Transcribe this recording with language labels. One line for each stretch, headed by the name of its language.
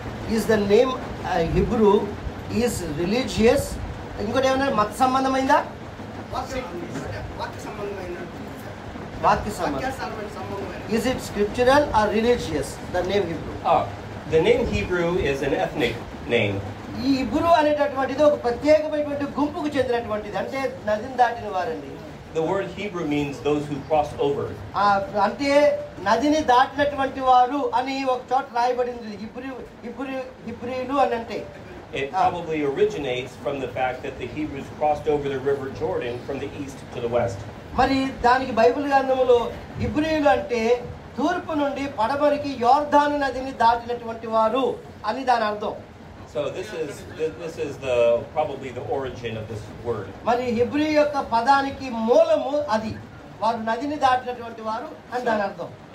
English: Is the name Hebrew is religious?
Telugu: ఇంకోటి ఏమన్నా మత సంబంధమైందా? వాక్య సంబంధం.
English: Is it scriptural or religious? The name Hebrew. The name Hebrew is an ethnic name.
Telugu: ఈ Hebrew అనేటటువంటిది ఒక ప్రత్యేకమైనటువంటి గుంపుకు చెందినటువంటిది, అంటే నదిని దాటిన వారండి.
English: The word Hebrew means those who crossed over.
Telugu: అంటే నదిని దాటినటువంటి వారు అని ఒక చోట రాయబడింది. హిబ్రీలు అని అంటే
English: It probably originates from the fact that the Hebrews crossed over the river Jordan from the east to the west.
Telugu: మరి దానికి బైబిల్ గ్రంథములో హిబ్రీలు అంటే తూర్పు నుండి పడమరికి యోర్దాను నదిని దాటినటువంటి వారు అని దాని అర్థం.
English: So this is probably the origin of this word.
Telugu: మరి హిబ్రీ యొక్క పదానికి మూలము అది, వారు నదిని దాటినటువంటి వారు అని దాని అర్థం.